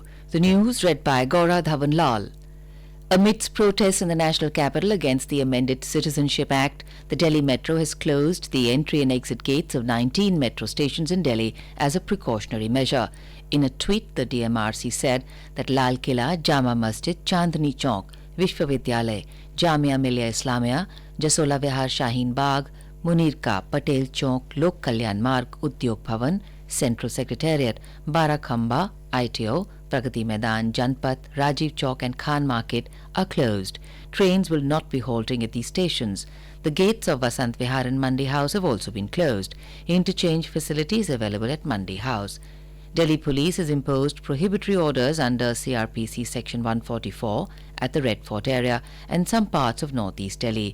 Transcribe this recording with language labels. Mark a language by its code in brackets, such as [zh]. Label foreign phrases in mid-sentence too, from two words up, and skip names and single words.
[en] The news read by Gaura Dhawanlal. Amidst protests in the national capital against the amended Citizenship Act, the Delhi Metro has closed the entry and exit gates of 19 metro stations in Delhi as a precautionary measure. In a tweet, the DMRC said that Lal Killa, Jama Masjid, Chandni Chowk, Vishwavidyalay, Jamia Millia Islamia, Jasola Vihar Shaheen Bagh, Munir Ka, Patel Chowk, Lok Kalyan Marg, Udyog Bhavan, Central Secretariat, Barakhamba, ITO, Pragati Maidan, Janpath, Rajiv Chowk and Khan Market are closed. Trains will not be halting at these stations. The gates of Vasant Vihar and Mandi House have also been closed. Interchange facilities available at Mandi House. Delhi Police has imposed prohibitory orders under CRPC Section 144 at the Red Fort area and some parts of northeast Delhi.